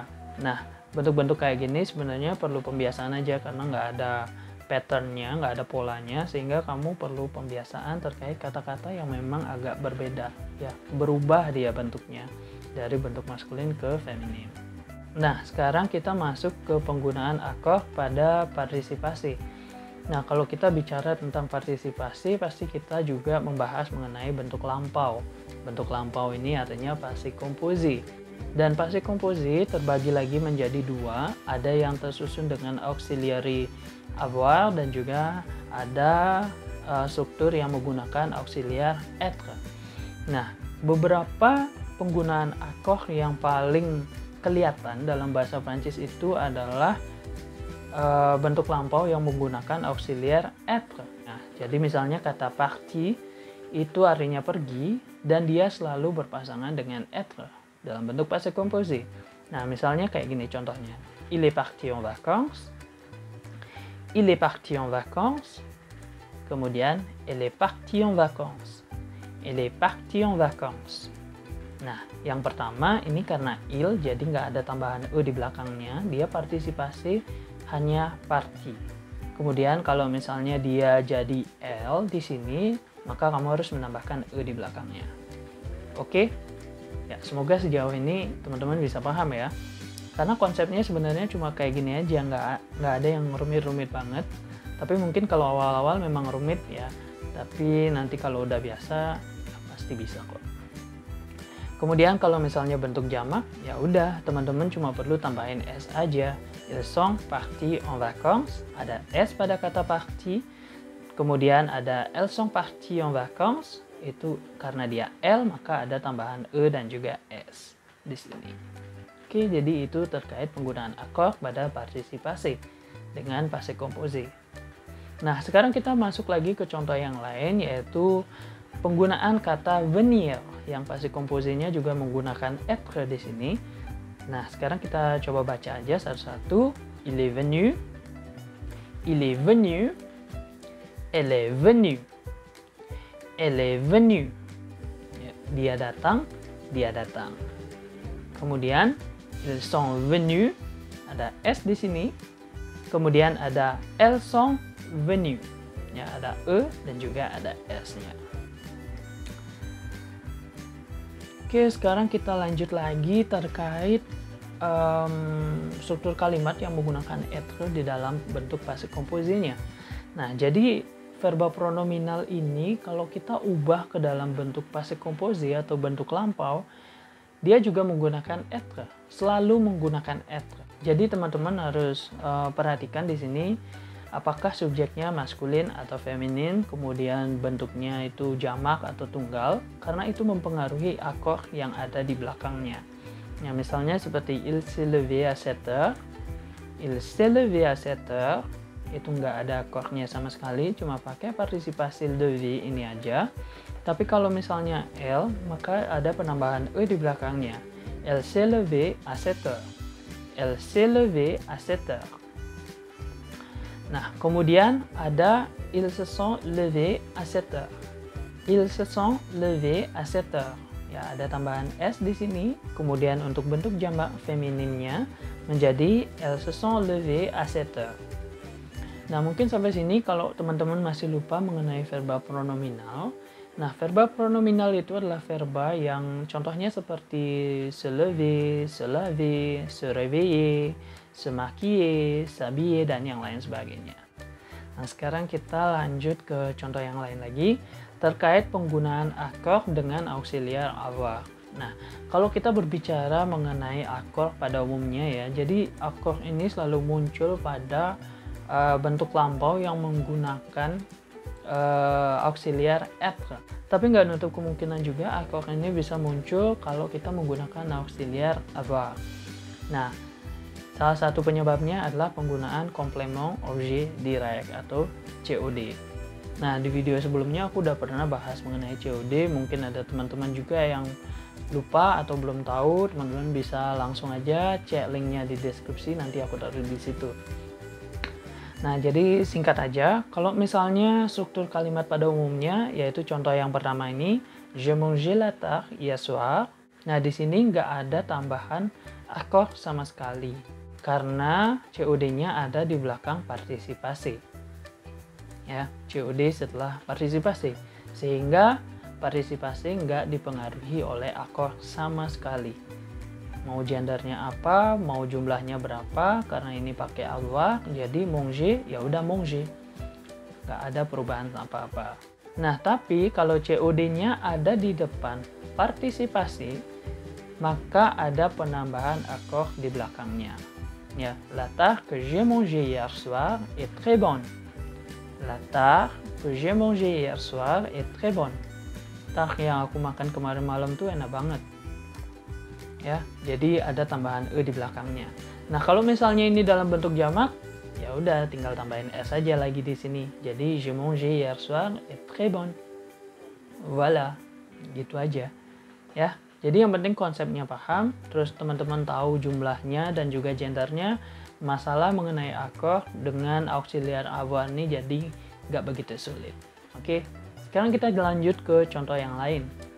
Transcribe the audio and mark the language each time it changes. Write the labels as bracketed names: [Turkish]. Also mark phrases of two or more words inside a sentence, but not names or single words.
[Indonesian] Nah, bentuk-bentuk kayak gini sebenarnya perlu pembiasaan aja karena nggak ada patternnya, nggak ada polanya, sehingga kamu perlu pembiasaan terkait kata-kata yang memang agak berbeda ya, berubah dia bentuknya dari bentuk maskulin ke feminim. Nah, sekarang kita masuk ke penggunaan akord pada partisipasi. Nah, kalau kita bicara tentang partisipasi, pasti kita juga membahas mengenai bentuk lampau. Bentuk lampau ini artinya [French] passé composé. [Indonesian] Dan [French] passé composé [Indonesian] terbagi lagi menjadi dua, ada yang tersusun dengan auxiliary avoir dan juga ada struktur yang menggunakan auxiliar être. Nah, beberapa penggunaan akord yang paling kelihatan dalam bahasa Prancis itu adalah bentuk lampau yang menggunakan auxiliar être. Nah, jadi misalnya kata parti itu artinya pergi dan dia selalu berpasangan dengan être dalam bentuk [French] passé composé. [Indonesian] Nah, misalnya kayak gini contohnya. [French] il est parti en vacances. Il est parti en vacances. Kemudian, elle est partie en vacances. Elle est partie en vacances. [Indonesian] Nah, yang pertama ini karena il, jadi nggak ada tambahan e di belakangnya, dia partisipasi hanya parti. Kemudian kalau misalnya dia jadi l di sini, maka kamu harus menambahkan e di belakangnya. Oke? Ya, semoga sejauh ini teman-teman bisa paham ya. Karena konsepnya sebenarnya cuma kayak gini aja, nggak ada yang rumit-rumit banget. Tapi mungkin kalau awal-awal memang rumit ya, tapi nanti kalau udah biasa ya pasti bisa kok. Kemudian kalau misalnya bentuk jamak, ya udah teman-teman cuma perlu tambahin s aja. [French] Ils sont partis en vacances, [Indonesian] ada s pada kata parti. Kemudian ada [French] elles sont parties en vacances, [Indonesian] itu karena dia l maka ada tambahan e dan juga s di sini. Oke, jadi itu terkait penggunaan akord pada partisipasi dengan [French] passé composé. [Indonesian] Nah, sekarang kita masuk lagi ke contoh yang lain, yaitu penggunaan kata venir, yang [French] passé composé- [Indonesian] nya juga menggunakan être di sini. Nah, sekarang kita coba baca aja satu-satu. [French] Il est venu, il est venu, elle est venue, elle est venue. [Indonesian] Dia datang, dia datang. [French] Kemudian ils sont venus, [Indonesian] ada s di sini. Kemudian ada [French] elles sont venues, [Indonesian] ya ada e dan juga ada s-nya. Oke, sekarang kita lanjut lagi terkait struktur kalimat yang menggunakan être di dalam bentuk [French] passé composé- [Indonesian] nya. Nah, jadi verba pronominal ini kalau kita ubah ke dalam bentuk [French] passé composé [Indonesian] atau bentuk lampau, dia juga menggunakan être, selalu menggunakan être. Jadi teman-teman harus perhatikan di sini apakah subjeknya maskulin atau feminin, kemudian bentuknya itu jamak atau tunggal, karena itu mempengaruhi akord yang ada di belakangnya. Ya, misalnya seperti [French] il s'est levé à 7 heures, il s'est levé à 7 heures, [Indonesian] itu nggak ada akordnya sama sekali, cuma pakai partisipasi levé ini aja. Tapi kalau misalnya L, maka ada penambahan E di belakangnya. [French] Elle s'est levée à 7 heures. Elle s'est levée à 7 heures. [Indonesian] Nah, kemudian ada [French] ils se sont levés à 7 heures. Ils se sont levés à 7 heures. [Indonesian] Ya, ada tambahan S di sini. Kemudian untuk bentuk jamak femininnya menjadi [French] elles se sont levées à 7 heures. [Indonesian] Nah, mungkin sampai sini kalau teman-teman masih lupa mengenai verba pronominal. Nah, verba pronominal itu adalah verba yang contohnya seperti [French] se lever, se laver, se réveiller, se maquiller, s'habiller, [Indonesian] dan yang lain sebagainya. Nah, sekarang kita lanjut ke contoh yang lain lagi terkait penggunaan akord dengan auxiliar avoir. Nah, kalau kita berbicara mengenai akord pada umumnya ya, jadi akord ini selalu muncul pada bentuk lampau yang menggunakan auxiliar être. Tapi nggak nutup kemungkinan juga akord ini bisa muncul kalau kita menggunakan auxiliar avoir. Nah, salah satu penyebabnya adalah penggunaan [French] complément objet direct [Indonesian] atau COD. Nah, di video sebelumnya aku udah pernah bahas mengenai COD, mungkin ada teman-teman juga yang lupa atau belum tahu, teman-teman bisa langsung aja cek linknya di deskripsi, nanti aku taruh di situ. Nah, jadi singkat aja, kalau misalnya struktur kalimat pada umumnya, yaitu contoh yang pertama ini, [French] je mangeais la tarte hier soir. [Indonesian] Nah, di sini nggak ada tambahan akord sama sekali, karena COD-nya ada di belakang partisipasi. Ya, COD setelah partisipasi, sehingga partisipasi nggak dipengaruhi oleh akord sama sekali. Mau gendernya apa, mau jumlahnya berapa, karena ini pakai avoir, jadi manger, ya udah manger. Nggak ada perubahan apa-apa. Nah, tapi kalau COD-nya ada di depan partisipasi, maka ada penambahan akord di belakangnya. Ya, [French] la tarte que j'ai mangée hier soir est très bonne. La tarte que j'ai mangée hier soir est très bonne. [Indonesian] Tarte yang aku makan kemarin malam tuh enak banget. Ya, jadi ada tambahan e di belakangnya. Nah, kalau misalnya ini dalam bentuk jamak, ya udah tinggal tambahin s aja lagi di sini. [French] Jadi j'ai mangé hier soir est très bonne. [Indonesian] Voilà, gitu aja. Ya, jadi yang penting konsepnya paham, terus teman-teman tahu jumlahnya dan juga gendernya. masalah mengenai akord dengan auxiliar avoir ini jadi nggak begitu sulit. Oke, sekarang kita lanjut ke contoh yang lain.